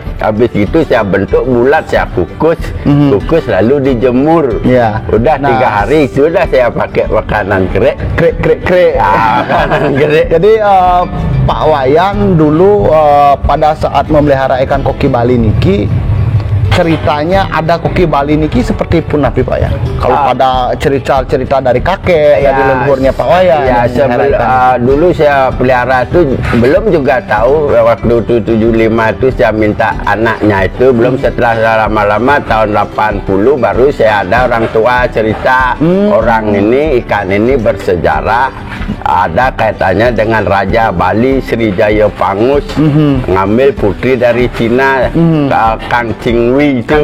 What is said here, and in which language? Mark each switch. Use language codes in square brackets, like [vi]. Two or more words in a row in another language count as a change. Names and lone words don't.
[id] Habis itu saya bentuk bulat, saya kukus lalu dijemur. Udah 3 hari sudah saya pakai makanan krek. Makanan krek. Jadi Pak Wayan dulu pada saat memelihara ikan koki Bali niki, ceritanya ada koki Bali niki seperti pun Pak ya. Kalau pada cerita-cerita dari kakek, dari leluhurnya Pak Wayan. Ya, dulu saya pelihara itu belum juga tahu waktu itu 75 itu saya minta anaknya itu belum, setelah lama-lama tahun 80 baru saya ada orang tua cerita orang ini ikan ini bersejarah, ada kaitannya dengan Raja Bali Srijaya Pangus ngambil putri dari Cina, Kang Cingwi itu.